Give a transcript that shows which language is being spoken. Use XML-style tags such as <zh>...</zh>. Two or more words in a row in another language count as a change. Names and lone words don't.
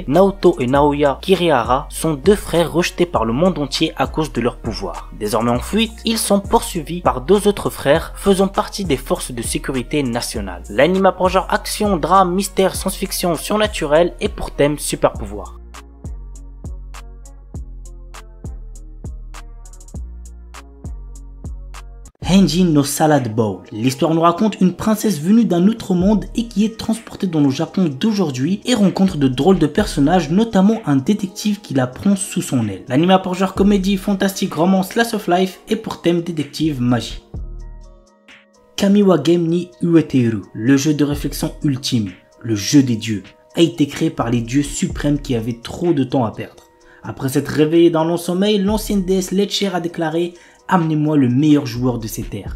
<fr>Naoto et Naoya Kirihara sont deux frères rejetés par le monde entier à cause de leur pouvoir. Désormais en fuite, ils sont poursuivis par deux autres frères faisant partie des forces de sécurité nationales. L'anime a pour genre action, drame, mystère, science-fiction, surnaturel et pour thème super pouvoir. Henjin no Salad Bowl. L'histoire nous raconte une princesse venue d'un autre monde et qui est transportée dans le Japon d'aujourd'hui et rencontre de drôles de personnages, notamment un détective qui la prend sous son aile. L'anime a pour genre comédie, fantastique, romance,</fr> <en>slice of life</en> <fr>et pour thème détective, magie. Kamiwa Game ni Ueteru, le jeu de réflexion ultime, le jeu des dieux, a été créé par les dieux suprêmes qui avaient trop de temps à perdre. Après s'être réveillé dans long sommeil, l'ancienne déesse Letcher a déclaré « Amenez-moi le meilleur joueur de ces terres ».</fr>